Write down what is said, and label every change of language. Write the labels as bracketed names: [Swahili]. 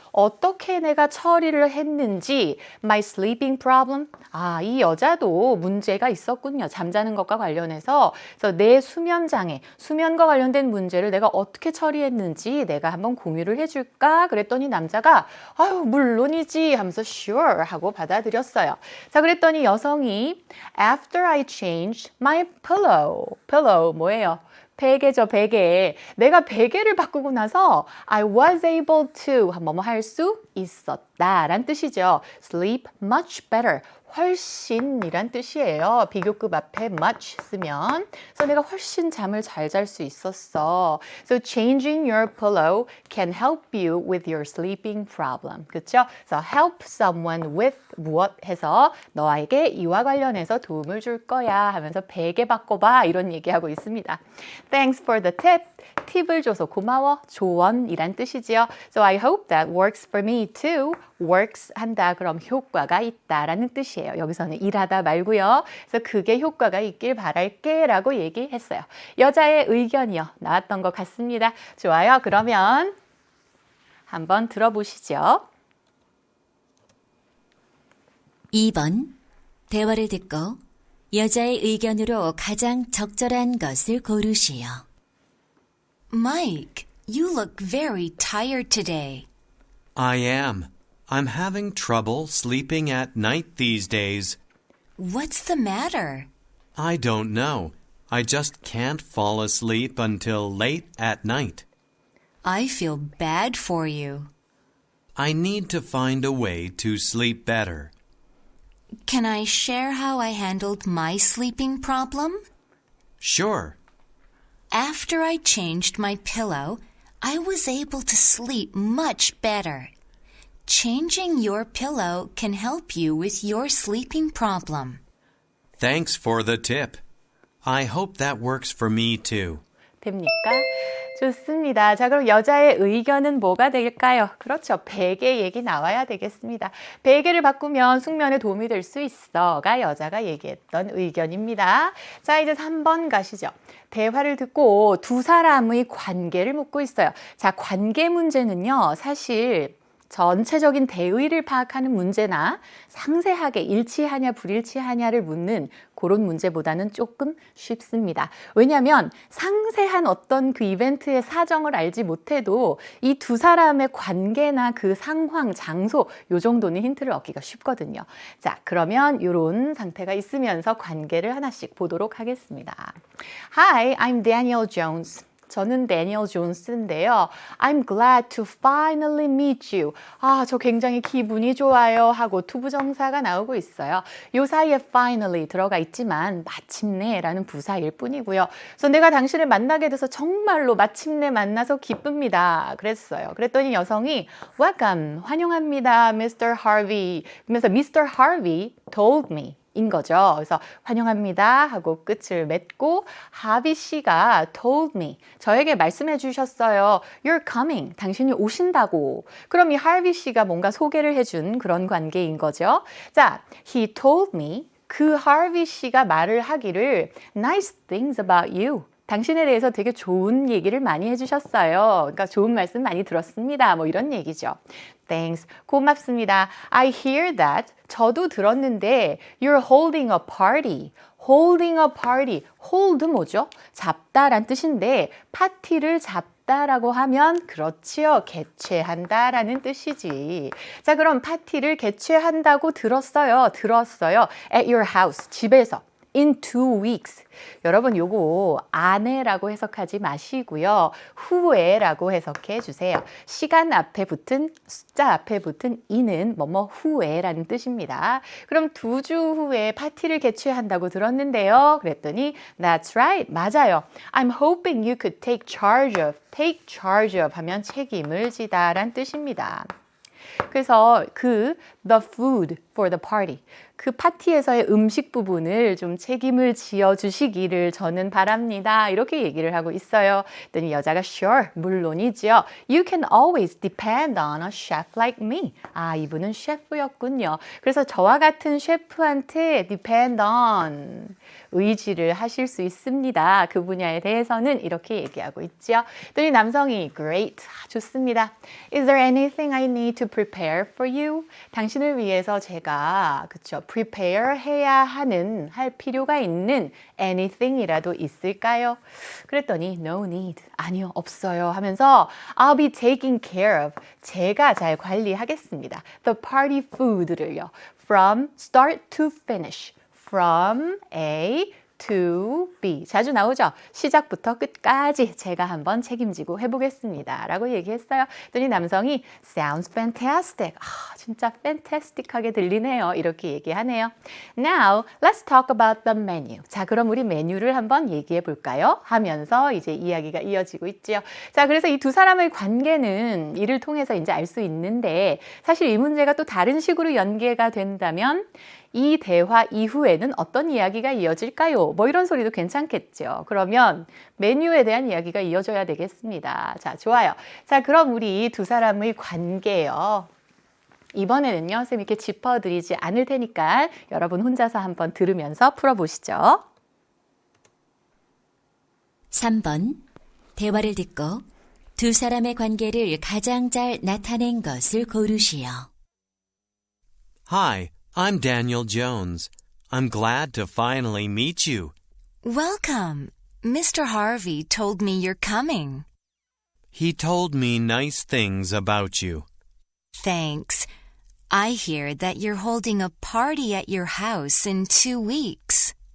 [Korean] 어떻게 내가 처리를 했는지 [English] my sleeping problem. [Korean] 이 여자도 문제가 있었군요. 잠자는 것과 관련해서. 그래서 내 수면 장애, 수면과 관련된 문제를 내가 어떻게 처리했는지 내가 한번 공유를 해 줄까? 그랬더니 남자가 물론이지 하면서 sure 하고 받아들였어요. 자, 그랬더니 여성이 [English] after I changed my pillow. [Korean] pillow 뭐예요? 베개죠, 베개. 내가 베개를 바꾸고 나서 [English] I was able to [Korean] 뭐뭐 할 수 있었다 라는 뜻이죠. [English] sleep much better. [Korean] 훨씬이란 뜻이에요. 비교급 앞에 much 쓰면. 그래서 내가 훨씬 잠을 잘 잘 수 있었어. [English] So changing your pillow can help you with your sleeping problem. [Korean] 그렇죠? [English] So help someone with [Korean] 무엇 해서 너에게 이와 관련해서 도움을 줄 거야 하면서 베개 바꿔봐 이런 얘기하고 있습니다. [English] Thanks for the tip. [Korean] 팁을 줘서 고마워. 조언이란 뜻이지요. [English] So I hope that works for me too. [Korean] works 한다. 그럼 효과가 있다라는 뜻이에요. 여기서는 일하다 말고요. 그래서 그게 효과가 있길 바랄게 라고 얘기했어요. 여자의 의견이요. 나왔던 것 같습니다. 좋아요. 그러면 한번 들어보시죠. 2번. 대화를 듣고 여자의 의견으로 가장 적절한 것을 고르시오. [English] Mike, you look very tired today. I am. I'm having trouble sleeping at night these days. What's the matter? I don't know. I just can't fall asleep until late at night. I feel bad for you. I need to find a way to sleep better. Can I share how I handled my sleeping problem? Sure. After I changed my pillow, I was able to sleep much better. Changing your pillow can help you with your sleeping problem. Thanks for the tip. I hope that works for me too. [Korean] 됩니까? 좋습니다. 자, 그럼 여자의 의견은 뭐가 될까요? 그렇죠. 베개 얘기 나와야 되겠습니다. 베개를 바꾸면 숙면에 도움이 될 수 있어가 여자가 얘기했던 의견입니다. 자, 이제 3번 가시죠. 대화를 듣고 두 사람의 관계를 묻고 있어요. 자, 관계 문제는요, 사실 전체적인 대의를 파악하는 문제나 상세하게 일치하냐 불일치하냐를 묻는 그런 문제보다는 조금 쉽습니다. 왜냐하면 상세한 어떤 그 이벤트의 사정을 알지 못해도 이 두 사람의 관계나 그 상황, 장소 요 정도는 힌트를 얻기가 쉽거든요. 자, 그러면 이런 상태가 있으면서 관계를 하나씩 보도록 하겠습니다. [English] Hi, I'm Daniel Jones. [Korean] 저는 데니얼 존스인데요. [English] I'm glad to finally meet you. [Korean] 아, 저 굉장히 기분이 좋아요 하고 투부정사가 나오고 있어요. 요 사이에 finally 들어가 있지만 마침내라는 부사일 뿐이고요. 그래서 내가 당신을 만나게 돼서 정말로 마침내 만나서 기쁩니다. 그랬어요. 그랬더니 여성이 welcome, 환영합니다, Mr. Harvey. 그러면서 Mr. Harvey [English] told me. [Korean] 인 거죠. 그래서 환영합니다 하고 끝을 맺고 하비 씨가 told me, 저에게 말씀해 주셨어요. [English] You're coming, [Korean] 당신이 오신다고. 그럼 이 하비 씨가 뭔가 소개를 해준 그런 관계인 거죠. 자, [English] he told me, [Korean] 그 하비 씨가 말을 하기를 [English] nice things about you. [Korean] 당신에 대해서 되게 좋은 얘기를 많이 해주셨어요. 그러니까 좋은 말씀 많이 들었습니다. 뭐 이런 얘기죠. Thanks. 고맙습니다. [English] I hear that. [Korean] 저도 들었는데 [English] you're holding a party. holding a party. hold 뭐죠? [Korean] 잡다란 뜻인데 파티를 잡다라고 하면 그렇지요. 개최한다라는 뜻이지. 자, 그럼 파티를 개최한다고 들었어요. [English] At your house. 집에서. In 2 weeks. [Korean] 여러분 요거 안에라고 해석하지 마시고요. 후에라고 해석해 주세요. 시간 앞에 붙은 숫자 앞에 붙은 in은 뭐뭐 후에라는 뜻입니다. 그럼 2주 후에 파티를 개최한다고 들었는데요. [English] 그랬더니 That's right. [Korean] 맞아요. [English] I'm hoping you could take charge of. [Korean] Take charge of 하면 책임을 지다란 뜻입니다. 그래서 [English] the food for the party, [Korean] 그 파티에서의 음식 부분을 좀 책임을 지어 주시기를 저는 바랍니다. 이렇게 얘기를 하고 있어요. 그랬더니 여자가 sure, 물론이죠. [English] You can always depend on a chef like me. [Korean] 아, 이분은 셰프였군요. 그래서 저와 같은 셰프한테 depend on, 의지를 하실 수 있습니다. 그 분야에 대해서는 이렇게 얘기하고 있죠. 그랬더니 남성이 great, 좋습니다. [English] Is there anything I need to prepare for you? [Korean] 당신을 위해서 제가 그쵸, prepare 해야 하는, 할 필요가 있는 anything이라도 있을까요? 그랬더니 no need, 아니요, 없어요 하면서 [English] I'll be taking care of, [Korean] 제가 잘 관리하겠습니다. [English] The party food를요. From start to finish. From A to B. [Korean] 자주 나오죠? 시작부터 끝까지 제가 한번 책임지고 해보겠습니다. 라고 얘기했어요. 그랬더니 남성이 [English] sounds fantastic. [Korean] 아, 진짜 fantastic하게 들리네요. 이렇게 얘기하네요. [English] Now, let's talk about the menu. [Korean] 자, 그럼 우리 메뉴를 한번 얘기해 볼까요? 하면서 이제 이야기가 이어지고 있죠. 자, 그래서 이 두 사람의 관계는 이를 통해서 이제 알 수 있는데 사실 이 문제가 또 다른 식으로 연계가 된다면 이 대화 이후에는 어떤 이야기가 이어질까요? 뭐 이런 소리도 괜찮겠죠. 그러면 메뉴에 대한 이야기가 이어져야 되겠습니다. 자, 좋아요. 자, 그럼 우리 두 사람의 관계요. 이번에는요, 쌤 이렇게 짚어드리지 않을 테니까 여러분 혼자서 한번 들으면서 풀어보시죠. 3번. 대화를 듣고 두 사람의 관계를 가장 잘 나타낸 것을 고르시오. [English] Hi, I'm Daniel Jones. I'm glad to finally meet you. Welcome. Mr. Harvey told me you're coming. He told me nice things about you. Thanks. I hear that you're holding a party at your house in 2 weeks.